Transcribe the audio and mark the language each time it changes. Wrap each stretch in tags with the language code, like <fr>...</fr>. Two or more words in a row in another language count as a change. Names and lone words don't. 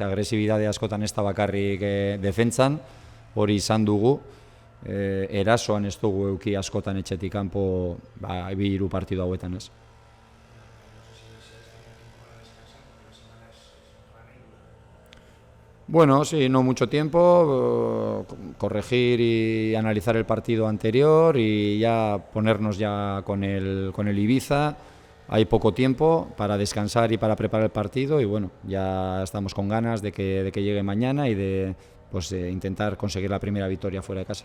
<eu>Agresibidade askotan ez da bakarrik defentsan, hori izan dugu, erasoan ez dugu eduki askotan etxetik kanpo 2-3 partidu hauetan, ez?</eu> <es>Bueno, sí, no mucho tiempo, corregir y analizar el partido anterior y ya ponernos ya con el Ibiza hay poco tiempo para descansar y para preparar el partido y bueno, ya estamos con ganas de que llegue mañana y de pues, intentar conseguir la primera victoria fuera de casa.</es>